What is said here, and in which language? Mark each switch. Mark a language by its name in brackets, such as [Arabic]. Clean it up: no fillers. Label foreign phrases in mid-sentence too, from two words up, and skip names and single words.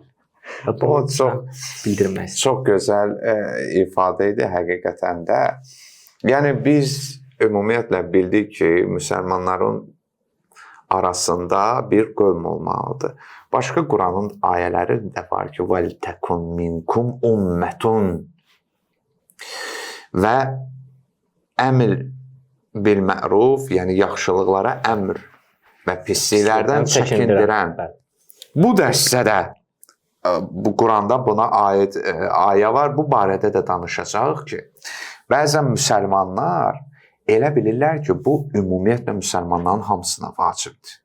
[Azerbaijani] O çox gözəl ifadə idi həqiqətən də. Yəni biz ümumiyyətlə bildik ki, müsəlmanların arasında bir qövm olmalıdır. Başqa Quranın ayələri də var ki, [Arabic] وَلْتَكُنْ مِنْكُمْ أُمَّةٌ و أمر بالمعروف, [Azerbaijani] yəni yaxşılıqlara əmr və pisliklərdən çəkindirən. Bu dəstədə bu Quranda buna aid ayə var. Bu barədə də danışacağıq ki, bəzən müsəlmanlar elə bilirlər ki, bu ümumiyyətlə müsəlmanların hamısına vacibdir.